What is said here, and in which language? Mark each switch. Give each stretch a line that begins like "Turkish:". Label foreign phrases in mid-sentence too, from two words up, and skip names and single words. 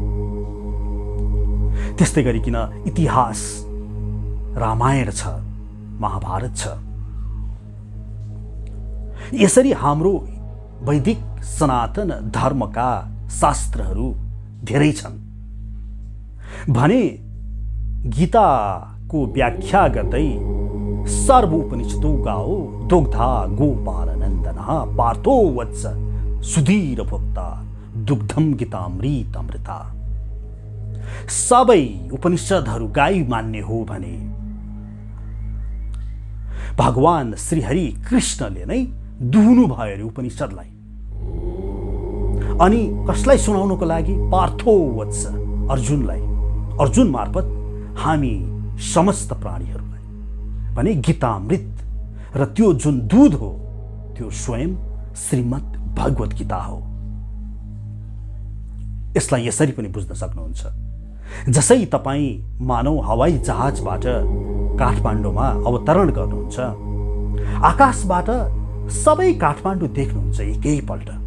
Nepali: त्यस्तै गरिकन इतिहास, रामायण छ, महाभारत छ। यसरी हाम्रो वैदिक सनातन धर्मका शास्त्रहरू धेरै छन् भने गीताको व्याख्या गर्दै
Sanskrit: सर्व उपनिषदो गाओ दुग्धा गोपाल नन्दनः पार्थो वत्स सुधीर भोक्ता दुग्धम गीतामृत अमृता।
Nepali: सबै उपनिषदहरू गाई मान्ने हो भने भगवान श्रीहरि कृष्णले नै दुहुनु भयो अरे उपनिषदलाई। अनि कसलाई सुनाउनको लागि?
Sanskrit: पार्थो वत्स,
Nepali: अर्जुनलाई। अर्जुन मार्फत हामी समस्त प्राणीहरूलाई भने गीतामृत र त्यो जुन दूध हो त्यो स्वयं श्रीमद् भगवत गीता हो। यसलाई यसरी पनि बुझ्न सक्नुहुन्छ, जसै तपाईँ मानव हवाई जहाजबाट काठमाडौँमा अवतरण गर्नुहुन्छ, आकाशबाट सबै काठमाडौँ देख्नुहुन्छ एकैपल्ट।